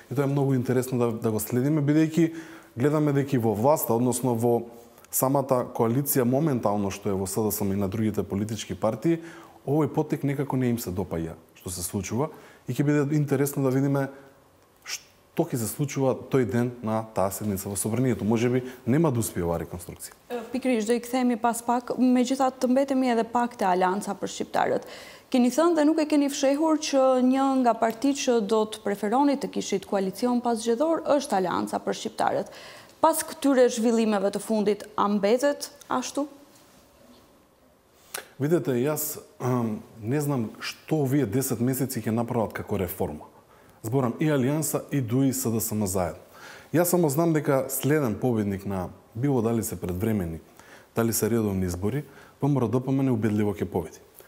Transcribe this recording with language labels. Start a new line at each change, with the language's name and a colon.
Macedonian: И тоа е многу интересно да го следиме, бидејќи гледаме дека во власта, односно во самата коалиција моментално што е во СДСМ и на другите политички партии, овој потек некако не им се допаѓа што се случува и ќе биде интересно да видиме што ќе се случува тој ден на таа седница во собранието. Можеби нема да успее оваа реконструкција.
Albanian: Pikërisht do I kthehemi pas pak, megjithatë të mbetemi edhe pak te alianca për shqiptarët. Keni thënë dhe nuk e keni fshehur që një nga partitë që do të preferoni të kishit koalicion pasgjedhor është Alianca për Shqiptarët. Pas këtyre zhvillimeve të fundit, a mbetet ashtu?
Macedonian: Видете, јас не знам што овие 10 месеци ќе направат како реформа. Зборам и Алијанса и ДУИ и СДСМ заедно. Јас само знам дека следен победник на било дали се предвремени, дали се редовни избори, ВМРО-ДПМН убедливо ќе победи.